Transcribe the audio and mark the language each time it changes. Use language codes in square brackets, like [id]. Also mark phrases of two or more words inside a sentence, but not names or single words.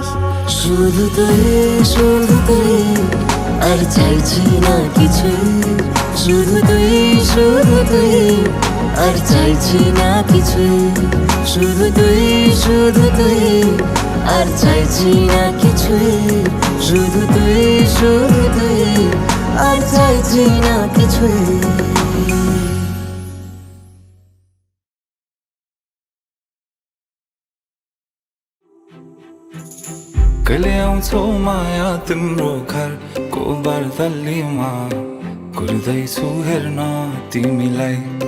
[bn] শুধু তুই আর চাইছি না কিছুই, শুধু তুই আর চাইছি না কিছুই, শুধু তুই আর চাইছি না কিছুই, শুধু তুই আর চাইছি না কিছুই। [ne] कहिले आउँछौ माया तिम्रो घर को बर्दलीमा, कुर्दैछु हेर्न तिमीलाई।